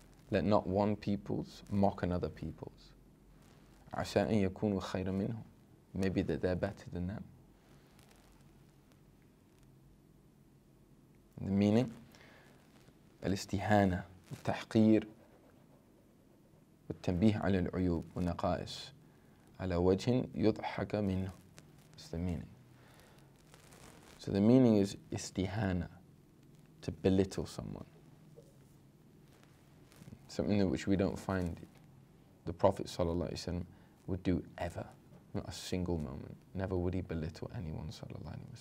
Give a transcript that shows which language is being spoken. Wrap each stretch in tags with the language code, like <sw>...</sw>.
<en>Let not one peoples mock another peoples.</en> <ar>عسى أن يكونوا خيرا منهم.</ar> <en>Maybe that they're better than them. The meaning,</en> <ar>الاستهانة والتحقير والتنبيه على العيوب والنقائص على وجه يضحك منه.</ar> <en>That's the meaning. So the meaning is istihana, to belittle someone. Something which we don't find the Prophet ﷺ would do ever. Not a single moment. Never would he belittle anyone ﷺ.</en>